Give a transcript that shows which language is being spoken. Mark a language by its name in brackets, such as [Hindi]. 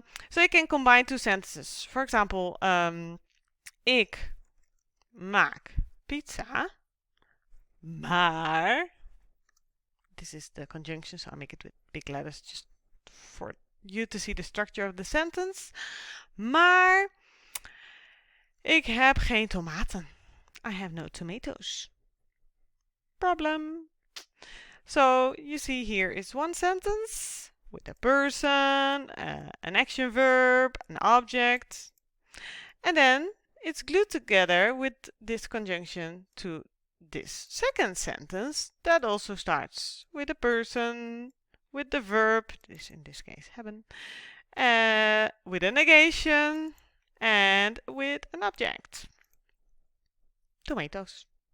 [English] So you can combine two sentences. For example, [Dutch] ik maak pizza, maar, [English] this is the conjunction, so I make it with big letters just for you to see the structure of the sentence. [Dutch] Maar ik heb geen tomaten. [English] I have no tomatoes. Problem. So you see here is one sentence with a person, an action verb, an object, and then it's glued together with this conjunction to this second sentence that also starts with a person, with the verb, this in this case hebben, with a negation, and with an object. Tomatoes.